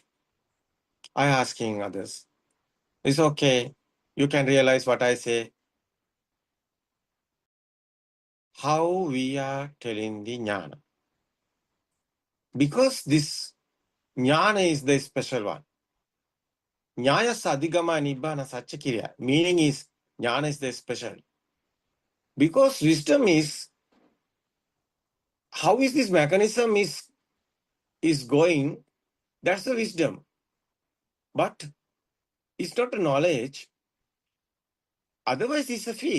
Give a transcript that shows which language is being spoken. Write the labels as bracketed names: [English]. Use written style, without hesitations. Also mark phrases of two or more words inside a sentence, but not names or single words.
[English] I asking others. It's okay. You can realize what I say. How we are telling the jnana. Because this jnana is the special one. [Pali] Nyaya sadhigama nibbana satchakirya. [English] Meaning is jnana is the special. Because wisdom is, how is this mechanism is going, that's the wisdom. But it's not a knowledge. Otherwise, it's a feel.